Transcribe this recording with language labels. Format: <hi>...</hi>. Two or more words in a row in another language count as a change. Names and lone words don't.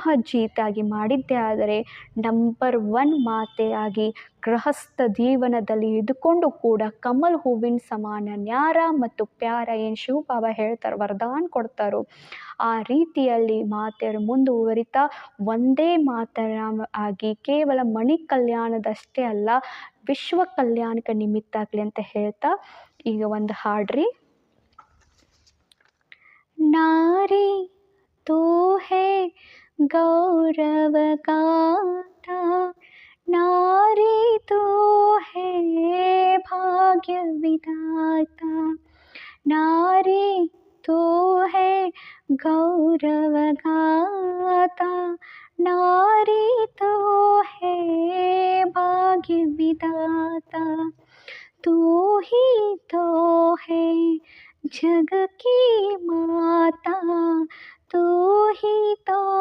<kn>ಜೀತಾಗಿ ಮಾಡಿದ್ದೇ ಆದರೆ ನಂಬರ್ 1 ಮಾತೆ ಆಗಿ ಗೃಹಸ್ಥ ಜೀವನದಲ್ಲಿ ಇದ್ದುಕೊಂಡು ಕೂಡ ಕಮಲ್ ಹೂವಿನ ಸಮಾನ ನ್ಯಾರ ಮತ್ತು ಪ್ಯಾರ ಏನು ಶಿವಬಾಬಾ ಹೇಳ್ತಾರೆ, ವರದಾನ ಕೊಡ್ತಾರೋ ಆ ರೀತಿಯಲ್ಲಿ ಮಾತೆಯರು ಮುಂದುವರಿತಾ ಒಂದೇ ಮಾತರಾಮ ಆಗಿ ಕೇವಲ ಮಣಿ ಕಲ್ಯಾಣದಷ್ಟೇ ಅಲ್ಲ, ವಿಶ್ವ ಕಲ್ಯಾಣಕ್ಕೆ ನಿಮಿತ್ತ ಆಗಲಿ ಅಂತ ಹೇಳ್ತಾ ಈಗ ಒಂದು ಹಾಡ್ರಿ.</kn> <hi>नारी तू है गौरव गाथा, नारी तू है भाग्य विधाता, नारी तू है गौरव गाथा, नारी तू है भाग्य विधाता, तू ही तो है जग की माता, तू ही तो</hi>